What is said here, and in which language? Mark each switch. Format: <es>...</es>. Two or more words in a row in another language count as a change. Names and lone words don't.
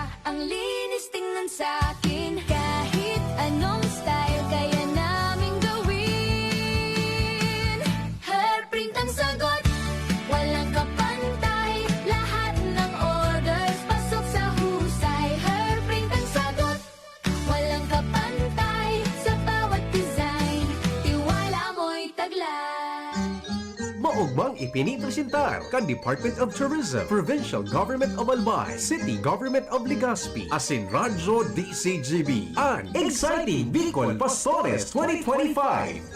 <tl>Ang linis tingnan sa'kin, kahit anong style kaya namin gawin. Herprint ang sagot, walang kapantay. Lahat ng orders pasok sa husay. Herprint ang sagot, walang kapantay. Sa bawat design, tiwala mo</tl> <bik>ipinipresentar kan Department of Tourism, Provincial Government of Albay, City Government of Legazpi, asin Radyo DCGB, ang Exciting Bicol Pastores 2025.</bik>